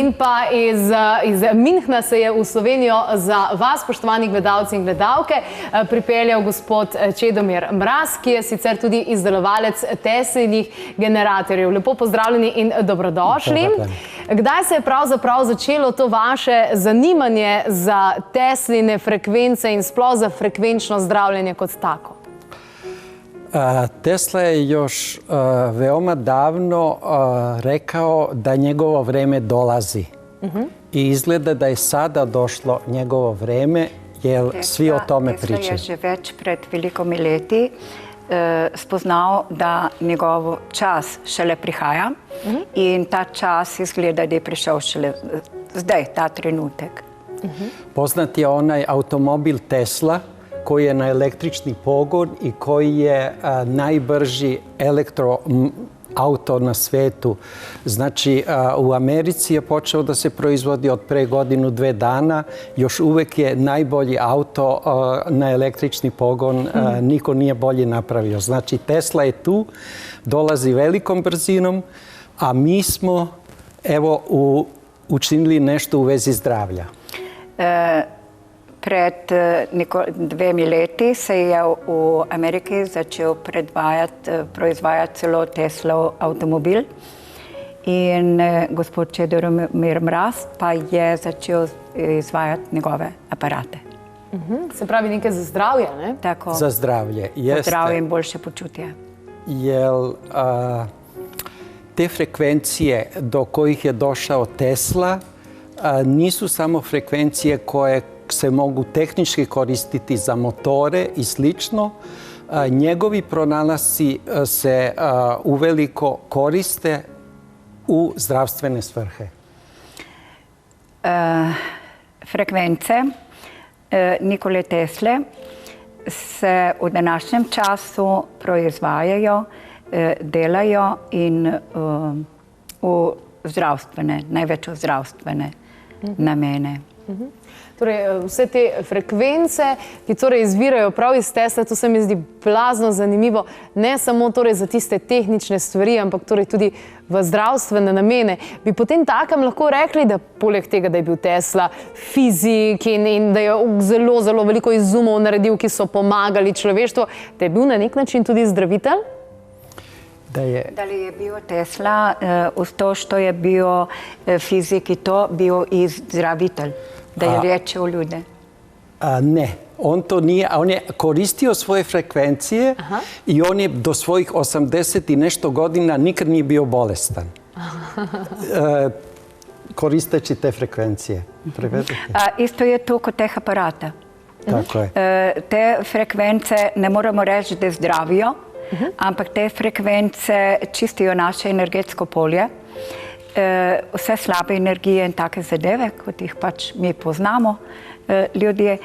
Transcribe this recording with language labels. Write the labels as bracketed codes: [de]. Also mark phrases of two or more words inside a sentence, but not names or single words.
[sl] In pa iz Münchna se je v Slovenijo za vas, spoštovani gledalci in gledalke, pripeljal gospod Čedomir Mraz, ki je sicer tudi izdelovalec Teslinih generatorjev. Lepo pozdravljeni in dobrodošli. Kdaj se je pravzaprav začelo to vaše zanimanje za Tesline frekvence in sploh za frekvenčno zdravljenje kot tako? [sr] Tesla je još veoma davno rekao da njegovo vreme dolazi. I izgleda da je sada došlo njegovo vreme, jer svi o tome pričaju. Tesla je že več pred velikimi leti spoznal, da njegov čas šele prihaja in ta čas izgleda, da je prišel šele zdaj, ta trenutek. Poznat je onaj automobil Tesla koji je na električni pogon i koji je najbrži elektroauto na svetu. Znači, u Americi je počeo da se proizvodi od pre godinu, 2 dana. Još uvek je najbolji auto na električni pogon. Niko nije bolje napravio. Znači, Tesla je tu, dolazi velikom brzinom, a mi smo, evo, učinili nešto u vezi zdravlja. [sl] Pred 2 leti se je v Ameriki začel proizvajati celo Teslov avtomobil in gospod Čedomir Mraz pa je začel izvajati njegove aparate. Se pravi nekaj za zdravje, ne? Tako, [sr] za zdravlje, jeste. [sl] Za zdravje in boljše počutje. [sr] Jer te frekvencije do kojih je došao Tesla nisu samo frekvencije koje se mogu tehnički koristiti za motore i slično. Njegovi pronalasci se uveliko koriste u zdravstvene svrhe. [sl] Frekvence Nikole Tesle se v današnjem času proizvajajo, delajo in v zdravstvene, največ v zdravstvene namene. Torej, vse te frekvence, ki torej izvirajo prav iz Tesla, to se mi zdi blazno zanimivo, ne samo torej za tiste tehnične stvari, ampak torej tudi v zdravstvene namene. Bi potem takem lahko rekli, da poleg tega, da je bil Tesla fizik in da je zelo veliko izumov naredil, ki so pomagali človeštvu, da je bil na nek način tudi zdravitelj? [sr] Da li je bio Tesla, uz to što je bio fizik i to, bio i zdravitelj? Da je liječio ljude? Ne, on to nije. On je koristio svoje frekvencije i on je do svojih 80 i nešto godina nikad nije bio bolestan. Koristeći te frekvencije. Isto je to kod teh aparata. Tako je. [sl] Te frekvence ne moramo reči, da zdravijo, ampak te frekvence čistijo naše energetsko polje. Vse slabe energije in take zadeve, kot jih pač mi poznamo ljudje.